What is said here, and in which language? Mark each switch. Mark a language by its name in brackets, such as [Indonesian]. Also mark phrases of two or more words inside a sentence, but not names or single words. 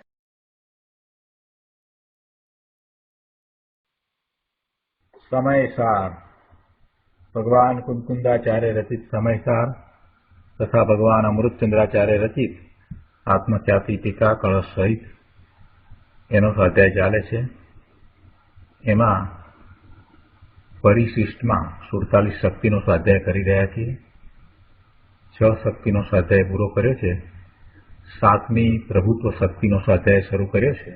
[Hindi] समयसार भगवान कुंकुंदाचार्य रचित समयसार तथा भगवान अमृतचंद्राचार्य रचित आत्मख्याति टीका कलश सहित [Gujarati] એનો સ્વાધ્યાય ચાલે છે। એમાં પરિશિષ્ટમાં 47 શક્તિનો સ્વાધ્યાય કરી રહ્યા છીએ। 6 શક્તિનો સ્વાધ્યાય પૂરો કર્યો છે। 7મી પ્રભુત્વ શક્તિનો સ્વાધ્યાય શરૂ કર્યો છે।